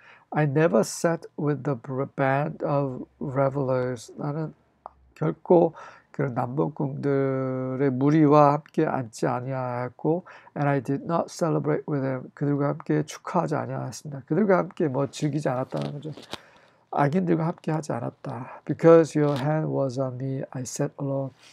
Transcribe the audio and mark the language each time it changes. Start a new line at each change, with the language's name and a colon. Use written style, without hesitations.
English: I never sat with the band of revelers.
Korean: 나는 결코 그런 남봉꾼들의 무리와 함께 앉지 아니하였고,
English: and I did not celebrate with them.
Korean: 그들과 함께 축하하지 아니하였습니다. 그들과 함께 즐기지 않았다는 거죠. 악인들과 함께 하지 않았다.
English: Because your hand was on me, I sat alone.